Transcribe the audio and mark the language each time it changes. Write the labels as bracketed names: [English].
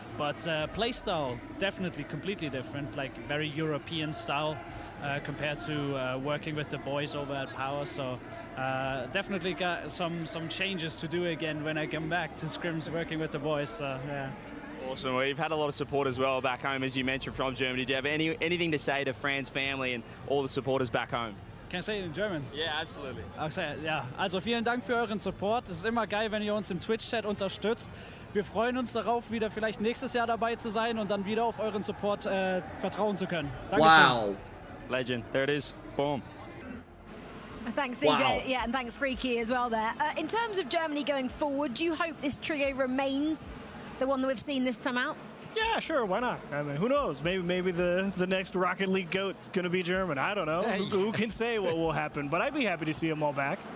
[English] But play style definitely completely different. Like very European style compared to working with the boys over at Power. So definitely got some changes to do again when I come back to scrims working with the boys. So yeah. Awesome. Well, you've had a lot of support as well back home, as you mentioned, from Germany. Do you have anything to say to Fran's family and all the supporters back home? Can I say it in German? Yeah, absolutely. [German] Okay, ja. Also vielen Dank für euren Support. Es ist immer geil, wenn ihr uns im Twitch-Chat unterstützt. Wir freuen uns darauf, wieder vielleicht nächstes Jahr dabei zu sein und dann wieder auf euren Support vertrauen zu können. Dankeschön. [English] Wow. Legend. There it is. Boom. Thanks, CJ. Wow. Yeah, and thanks, Freaky, as well there. In terms of Germany going forward, do you hope this trio remains the one that we've seen this time out? Yeah, sure, why not? I mean, who knows? Maybe the next Rocket League GOAT's going to be German. I don't know. Who can say what will happen? But I'd be happy to see them all back.